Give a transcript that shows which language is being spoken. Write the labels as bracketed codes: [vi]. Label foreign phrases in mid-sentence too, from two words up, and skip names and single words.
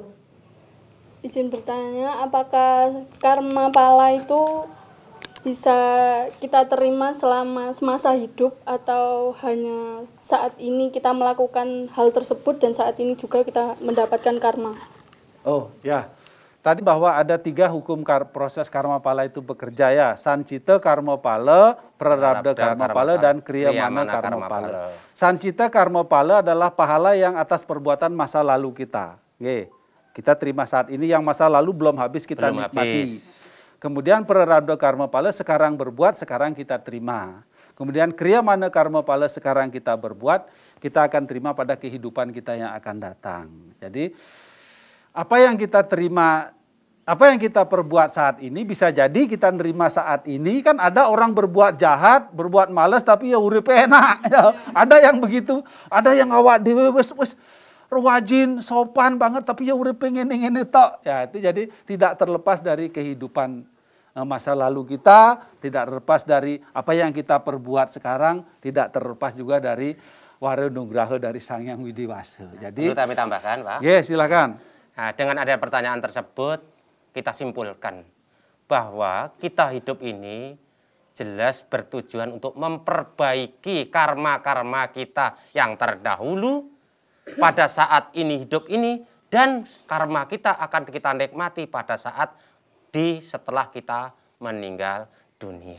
[id] Izin bertanya, apakah karma pala itu bisa kita terima selama semasa hidup atau hanya saat ini kita melakukan hal tersebut dan saat ini juga kita mendapatkan karma? Oh ya, tadi bahwa ada 3 hukum proses karma pala itu bekerja ya. Sancita karma pala, prarabdha karma pala, dan kriyamana karma pala. Sancita karma pala adalah pahala yang atas perbuatan masa lalu kita. Oke, kita terima saat ini, yang masa lalu belum habis kita nikmati. Kemudian prarabdha karma pala sekarang berbuat, sekarang kita terima. Kemudian kriyamana karma pala sekarang kita berbuat, kita akan terima pada kehidupan kita yang akan datang. Jadi apa yang kita terima, apa yang kita perbuat saat ini bisa jadi kita nerima saat ini. Kan ada orang berbuat jahat, berbuat malas tapi ya [jv] urip enak. [id] Ada yang begitu, ada yang [jv] awak dewe wis rajin, sopan banget tapi ya urip ngene-ngene tok. [id] Ya itu jadi tidak terlepas dari kehidupan masa lalu kita, tidak terlepas dari apa yang kita perbuat sekarang, tidak terlepas juga dari warenugraha dari Sang Hyang Widiwasa. Jadi perlu kami tambahkan, Pak. Ya, silakan. Nah, dengan ada pertanyaan tersebut, kita simpulkan bahwa kita hidup ini jelas bertujuan untuk memperbaiki karma-karma kita yang terdahulu pada saat ini hidup ini, dan karma kita akan kita nikmati pada saat setelah kita meninggal dunia.